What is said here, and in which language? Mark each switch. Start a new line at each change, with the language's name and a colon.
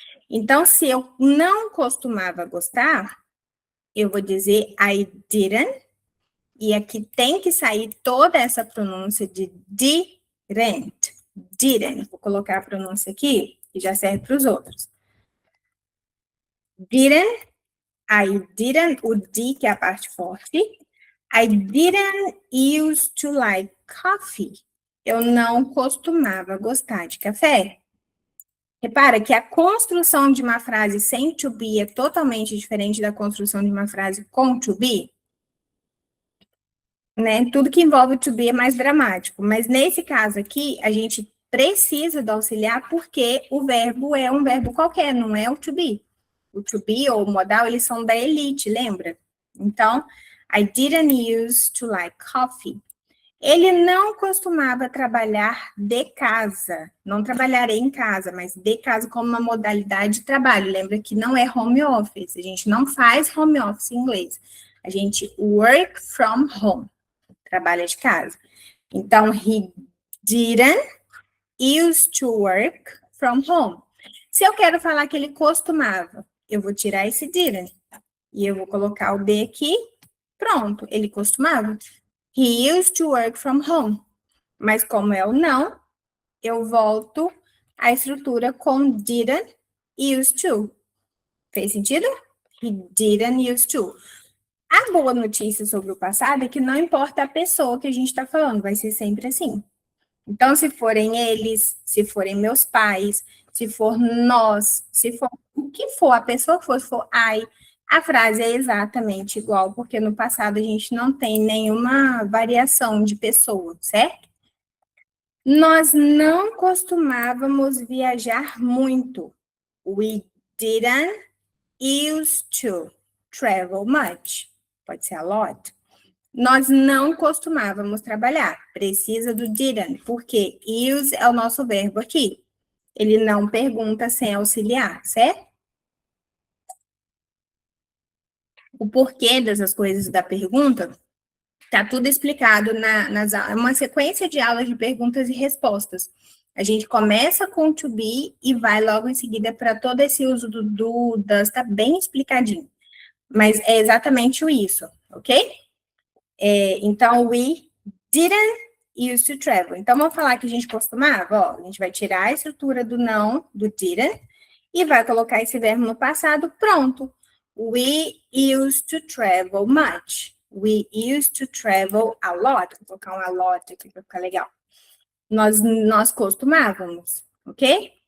Portuguese: Então, se eu não costumava gostar, eu vou dizer
English: I didn't.
Portuguese: E aqui tem que sair toda essa pronúncia de didn't. Didn't. Vou colocar a pronúncia aqui, que já serve para os outros. Didn't.
English: I didn't,
Portuguese: o D, que é a parte forte.
English: I didn't used to like coffee.
Portuguese: Eu não costumava gostar de café. Repara que a construção de uma frase sem to be é totalmente diferente da construção de uma frase com to be. Né? Tudo que envolve to be é mais dramático. Mas nesse caso aqui, a gente precisa do auxiliar porque o verbo é um verbo qualquer, não é o to be. O to be ou o modal, eles são da elite, lembra?
English: Então, I didn't use to like coffee.
Portuguese: Ele não costumava trabalhar de casa. Não trabalharei em casa, mas de casa como uma modalidade de trabalho. Lembra que não é home office. A gente não faz home office em inglês. A gente
English: work from home.
Portuguese: Trabalha de casa.
English: Então, he didn't used to work from home.
Portuguese: Se eu quero falar que ele costumava, eu vou tirar esse didn't. E eu vou colocar o B aqui. Pronto, ele costumava.
English: He used to work from home.
Portuguese: Mas como é o não, eu volto à estrutura com didn't, used to. Fez sentido?
English: He didn't used to.
Portuguese: A boa notícia sobre o passado é que não importa a pessoa que a gente está falando, vai ser sempre assim. Então, se forem eles, se forem meus pais, se for nós, se for o que for, a pessoa que for, se for I, a frase é exatamente igual, porque no passado a gente não tem nenhuma variação de pessoa, certo? Nós não costumávamos viajar muito.
English: We didn't used to travel much.
Portuguese: Pode ser a lot. Nós não costumávamos trabalhar. Precisa do didn't, porque use é o nosso verbo aqui. Ele não pergunta sem auxiliar, certo? O porquê dessas coisas da pergunta está tudo explicado uma sequência de aulas de perguntas e respostas. A gente começa com to be e vai logo em seguida para todo esse uso do does, está bem explicadinho. Mas é exatamente isso, ok?
English: Então, we didn't used to travel.
Portuguese: Então, vamos falar que a gente costumava, ó, a gente vai tirar a estrutura do não, do didn't, e vai colocar esse verbo no passado, pronto.
English: We used to travel much. We used to travel a lot.
Portuguese: Vou colocar um a lot aqui para ficar legal. Nós costumávamos, ok?